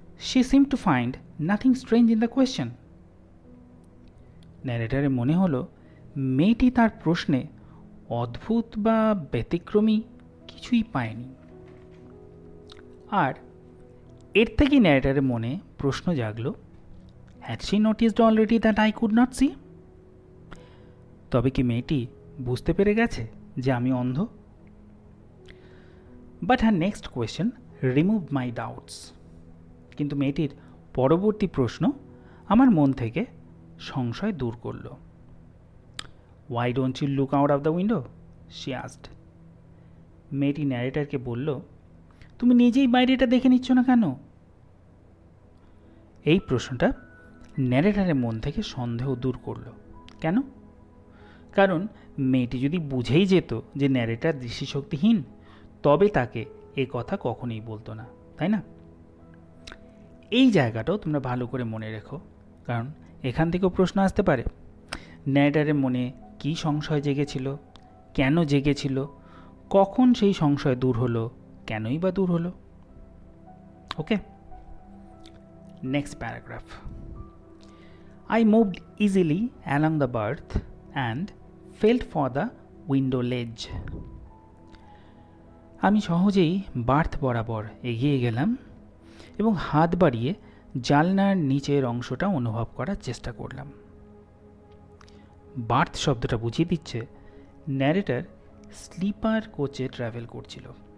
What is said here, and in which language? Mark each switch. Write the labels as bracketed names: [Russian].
[English] She seemed to find nothing strange in the question. [Bangla] ন্যারেটরের মনে হলো মেয়েটি তার প্রশ্নে অদ্ভুত বা ব্যতিক্রমী কিছুই পায়নি। আর এর থেকেই ন্যারেটরের মনে প্রশ্ন জাগলো, [English] had she noticed already that I could not see? [Bangla] তবে কি মেয়েটি বুঝতে পেরে গেছে যে আমি অন্ধ? [English] But her next question removed my doubts. [Bangla] কিন্তু মেয়েটির পরবর্তী প্রশ্ন আমার মন থেকে সংশয় দূর করল। [English] Why don't you look out of the window? She asked. [Bangla] মেয়েটি ন্যারেটরকে বলল, তুমি নিজেই বাইরেটা দেখে নিচ্ছ না কেন? এই প্রশ্নটা ন্যারেটরের মন থেকে সন্দেহ দূর করল। কেন? কারণ মেয়েটি যদি বুঝেই যেত যে ন্যারেটার দৃষ্টিশক্তিহীন, তবে তাকে এ কথা কখনোই বলতো না, তাই না? এই জায়গাটাও তোমরা ভালো করে মনে রেখো, কারণ এখান থেকেও প্রশ্ন আসতে পারে। ন্যারেটারের মনে কী সংশয় জেগেছিল, কেন জেগেছিল, কখন সেই সংশয় দূর হলো, কেনই বা দূর হলো? ওকে, next paragraph. [English] I moved easily along the berth and felt for the window ledge. [Bangla] আমি সহজেই বার্থ বরাবর এগিয়ে গেলাম এবং হাত বাড়িয়ে জানলার নিচের অংশটা অনুভব করার চেষ্টা করলাম। বার্থ শব্দটা বুঝিয়ে দিচ্ছে ন্যারেটর স্লিপার কোচে ট্রাভেল করছিল।